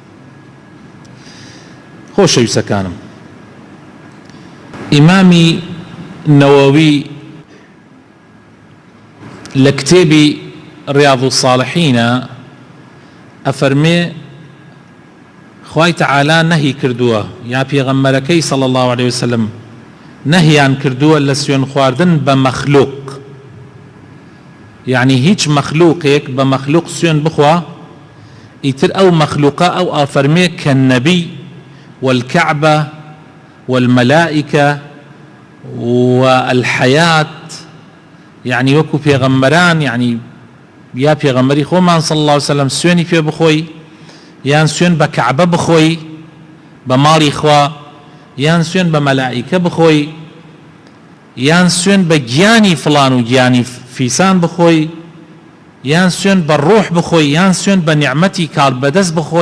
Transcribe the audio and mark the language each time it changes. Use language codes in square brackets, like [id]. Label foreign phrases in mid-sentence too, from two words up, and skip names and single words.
[ckb] خۆشەویستەکانم، ئیمامی نەوەوی لە کتێبی ڕیاض الصالحینە ئەفەرمێ خوای تەعالا نەهی کردووە، یا پێغەمبەرەکەی [ar] صلی الله عليه وسلم [ckb] نەهیان کردووە لە سوێن خواردن بە مەخلوق، یعنی هیچ مەخلوقێک بە مەخلوق سوێن بخوا ئیتر ئەو مەخلوقە ئەو ئافەرمێ کە نەبی [ar] والكعبة والملائكة والحياة، يعني [ckb] وەکو پێغەمبەران، يعني یا پێغەمبەری خۆمان [ar] صلی الله عليه وسلم [ckb] سوێنی پێ بخۆی، یان سوێن بە کەعبە بخۆی بە ماڵی خوا، یان سوێن بە مەلائیکە بخۆی، یان سوێن بە گیانی فڵان و گیانی فیسان بخۆی، یان سوێن بە ڕۆح بخۆی، یان سوێن بە نیعمەتی کاربەدەست بخۆی.